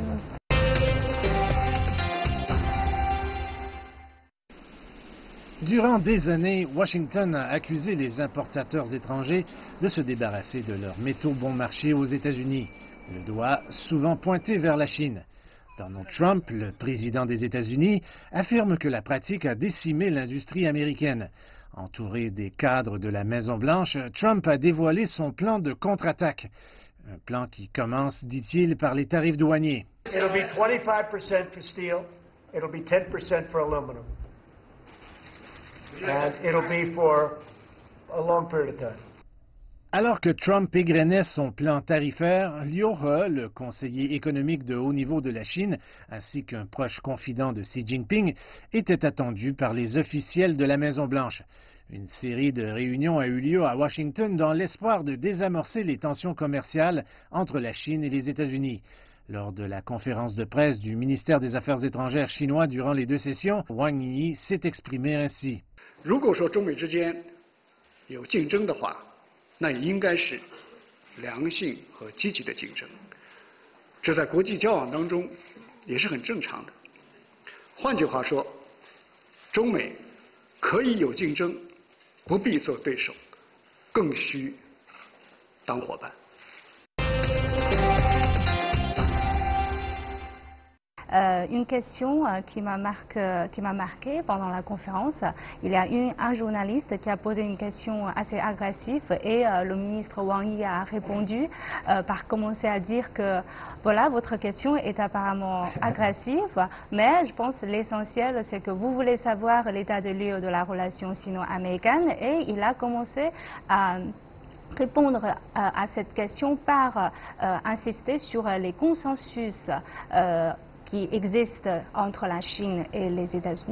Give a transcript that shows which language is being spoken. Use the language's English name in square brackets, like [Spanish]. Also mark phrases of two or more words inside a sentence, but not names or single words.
[French] Durant des années, Washington a accusé les importateurs étrangers de se débarrasser de leurs métaux bon marché aux États-Unis, le doigt souvent pointé vers la Chine. Donald Trump, le président des États-Unis, affirme que la pratique a décimé l'industrie américaine. Entouré des cadres de la Maison-Blanche, Trump a dévoilé son plan de contre-attaque. Un plan qui commence, dit-il, par les tarifs douaniers. [English] It'll be 25% for steel, it'll be 10% for aluminum. And it'll be for a long period of time. [French] Alors que Trump égrenait son plan tarifaire, Liu He, le conseiller économique de haut niveau de la Chine, ainsi qu'un proche confident de Xi Jinping, était attendu par les officiels de la Maison-Blanche. Une série de réunions a eu lieu à Washington dans l'espoir de désamorcer les tensions commerciales entre la Chine et les États-Unis. Lors de la conférence de presse du ministère des Affaires étrangères chinois durant les deux sessions, Wang Yi s'est exprimé ainsi. [Chinese] 如果说中美之间有竞争的话，那也应该是良性和积极的竞争，这在国际交往当中也是很正常的。换句话说，中美可以有竞争，不必做对手，更需当伙伴。 [French] Une question qui m'a marqué pendant la conférence. Il y a un journaliste qui a posé une question assez agressive et le ministre Wang Yi a répondu par commencer à dire que voilà, votre question est apparemment agressive, mais je pense que l'essentiel c'est que vous voulez savoir l'état de lieu de la relation sino-américaine et il a commencé à répondre à cette question par insister sur les consensus qui existe entre la Chine et les États-Unis.